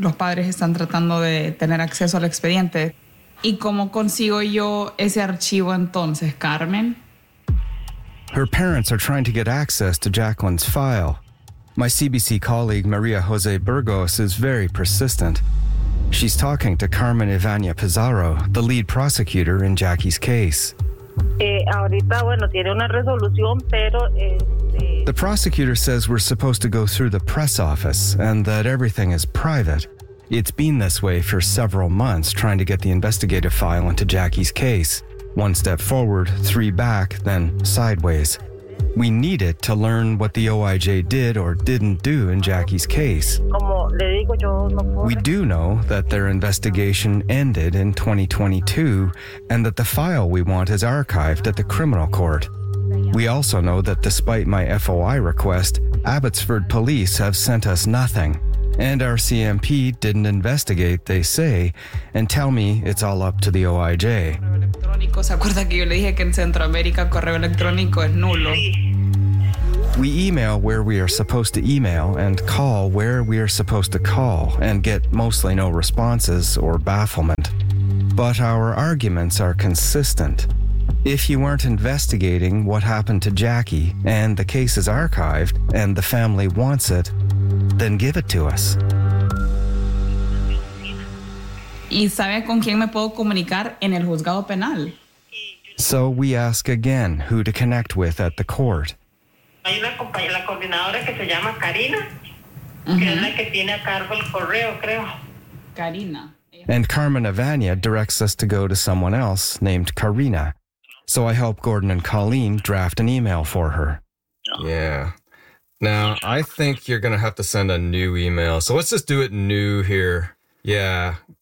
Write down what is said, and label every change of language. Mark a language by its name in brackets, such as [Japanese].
[Spanish] Los padres están tratando de tener acceso al expediente. ¿Y cómo consigo yo ese archivo entonces, Carmen? [English] Her parents are trying to get access to Jacqueline's file. My CBC colleague Maria Jose Burgos is very persistent. She's talking to Carmen Ivania Pizarro, the lead prosecutor in Jackie's case. Ahorita, bueno, tiene una resolución, pero... The prosecutor says we're supposed to go through the press office and that everything is private. It's been this way for several months, trying to get the investigative file into Jackie's case. One step forward, three back, then sideways. We need it to learn what the OIJ did or didn't do in Jackie's case. We do know that their investigation ended in 2022 and that the file we want is archived at the criminal court. We also know that despite my FOI request, Abbotsford police have sent us nothing. And RCMP didn't investigate, they say, and tell me it's all up to the OIJ. [Spanish] electrónico. ¿Se acuerda que yo le dije que en Centroamérica correo electrónico es nulo? [English] We email where we are supposed to email and call where we are supposed to call and get mostly no responses or bafflement. But our arguments are consistent. If you weren't investigating what happened to Jackie and the case is archived and the family wants it, then give it to us. [Spanish] ¿Y sabe con quién me puedo comunicar en el juzgado penal? [English] So we ask again who to connect with at the court. [Spanish] Hay una compañera, la coordinadora que se llama Karina, uh-huh. que es la que tiene a cargo el correo, creo. Karina. [English] And Carmen Avania directs us to go to someone else named Karina. So I help Gordon and Colleen draft an email for her. Yeah. Now, I think you're going to have to send a new email. So let's just do it new here. Yeah.